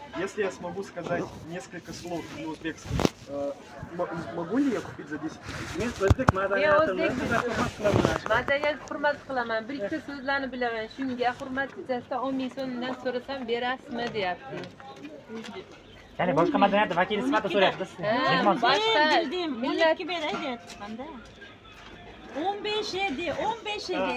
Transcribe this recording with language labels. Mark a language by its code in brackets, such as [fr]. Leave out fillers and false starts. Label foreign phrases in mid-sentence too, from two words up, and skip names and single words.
[ru] если я смогу сказать несколько слов на узбекском, могу ли я купить за 10 тысяч? [uz] Men o'zbek Men madaniyatini o'zbek hurmat qilaman. madaniyatga hurmat qilaman. Bir ikkita so'zlarni bilaman. Shunga hurmat yuzasidan 10 ming so'mdan so'rasam berasizmi deyapti. Ya'ni boshqa madaniyat vakili sifatida so'rayapti. Boshqa Bildim. millat 12 beray deyapmanda. 15 edi, 15 edi.